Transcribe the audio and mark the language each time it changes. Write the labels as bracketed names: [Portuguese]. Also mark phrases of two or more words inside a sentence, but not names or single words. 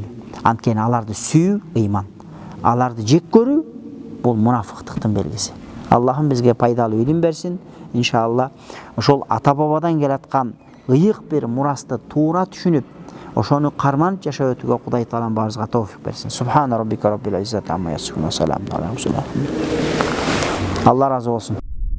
[Kyrgyz] Анткени аларды сүйүү ыйман. Аларды жек көрүү бул мунафыктыктын белгиси. Аллахым бизге пайдалуу илим берсин. Иншалла ошол ата бабадан келаткан ыйык бир мурасты туура түшүнүп, ошону карманып жашап өтүүгө Кудай Таалам баарыбызга товфик берсин. [Arabic] سبحان ربك رب العزة عما يصفون وسلام عليه. [Kyrgyz] Алла разы болсун.